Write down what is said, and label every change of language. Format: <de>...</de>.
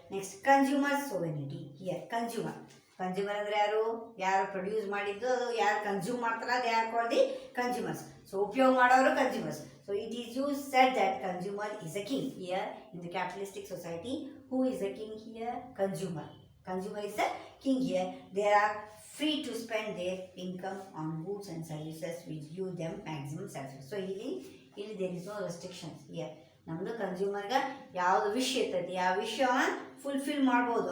<en>Next, consumer sovereignty. Here consumer</en> <kn>ಅಂದರೆ ಯಾರು produce ಮಾಡಿದ್ದು, ಅದು ಯಾರು ಕನ್ಸ್ಯೂಮ್ ಮಾಡ್ತಾರ,</kn> <en>They are called the consumers. So</en> <kn>ಉಪಯೋಗ ಮಾಡೋರು consumers.</kn> <en>So it is use said that consumer is a king. Here in the capitalistic society who is a king? Here consumer is a king. Here they are free to spend their income on goods and services which give them maximum satisfaction. So ಇಲ್ಲಿ there is no restrictions here.</en> <kn>ನಮ್ಮದು ಕನ್ಸ್ಯೂಮರ್ಗೆ ಯಾವುದು wish ಇರ್ತೈತಿ ಆ ವಿಷಯ fulfil ಮಾಡ್ಬೋದು.</kn>